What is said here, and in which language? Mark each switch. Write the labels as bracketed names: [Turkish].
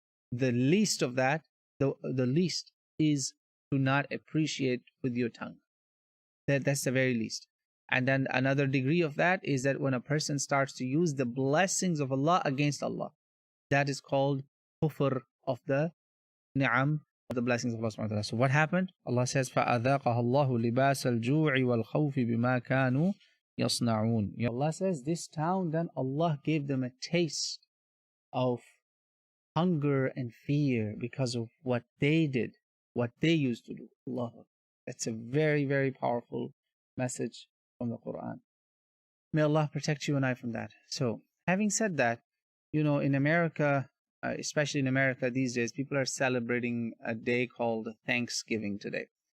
[English] The least of that, the least, is to not appreciate with your tongue. That's the very least. And then another degree of that is that when a person starts to use the blessings of Allah against Allah, that is called kufr of the ni'am, of the blessings of Allah subhanahu wa ta'ala. So what happened? Allah says, [Arabic] فَأَذَاقَهَا اللَّهُ لِبَاسَ الْجُوعِ وَالْخَوْفِ بِمَا كَانُوا يَصْنَعُونَ. [English] Allah says, this town, then Allah gave them a taste of hunger and fear because of what they did, what they used to do. Allah. That's a very, very powerful message from the Quran. May Allah protect you and I from that. So, having said that, in America, especially in America these days, people are celebrating a day called Thanksgiving today.